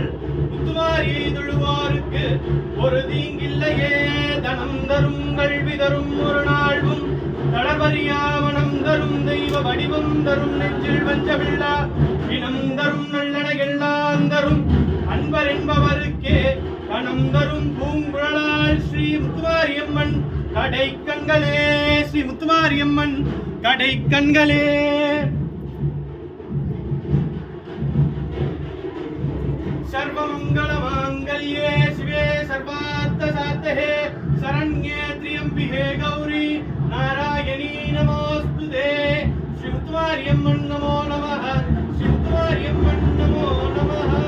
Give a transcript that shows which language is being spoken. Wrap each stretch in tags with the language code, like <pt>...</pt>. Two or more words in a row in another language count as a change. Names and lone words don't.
<ta>முத்துமாரியை தொழுவாருக்கு ஒரு தீங்கில்லையே தனம் தரும் கல்வி தரும் ஒரு நாள்வும் தளபரியா மனம் தரும் தெய்வ வடிவம் தரும் நெஞ்சில் வஞ்சமில்லா இனம் தரும் நல்லன எல்லாம் தரும் அன்பர் என்பவருக்கே கணம் தரும் பூங்குழலால் ஸ்ரீ முத்துமாரியம்மன் கடை கண்களே ஸ்ரீ முத்துமாரியம்மன் கடை கண்களே</ta> <sa>सर्वमंगल मांगल्ये शिवे सर्वार्थ साधके शरण्ये त्र्यंबिके गौरी नारायणी नमोस्तुते श्री मुत्तुमारियम्मन नमो नमः श्री मुत्तुमारियम्मन नमो नमः</sa>